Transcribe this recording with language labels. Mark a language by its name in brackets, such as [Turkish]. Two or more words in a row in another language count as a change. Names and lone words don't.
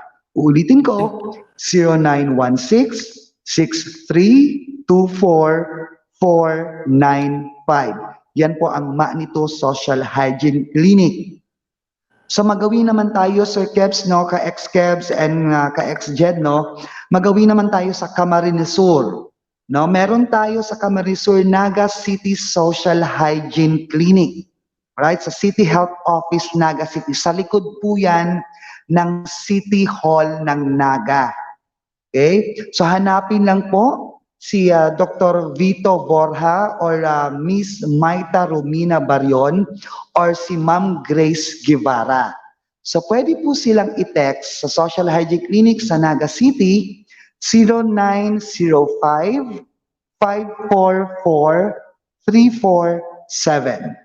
[Filipino] Uulitin ko, Yan po ang Manito Social Hygiene Clinic. So magawin naman tayo, Sir Kebs, no, ka-ex-Kebs and ka-ex-Jed, no, magawin naman tayo sa Camarines Sur. No, meron tayo sa Camarines Sur, Naga City Social Hygiene Clinic. Right? Sa City Health Office, Naga City. Sa likod po yan ng City Hall ng Naga. Okay? So hanapin lang po si Dr. Vito Borja or Miss Maita Romina Barion or si Ma'am Grace Guevara. So pwede po silang i-text sa Social Hygiene Clinic sa Naga City 0905-544-347.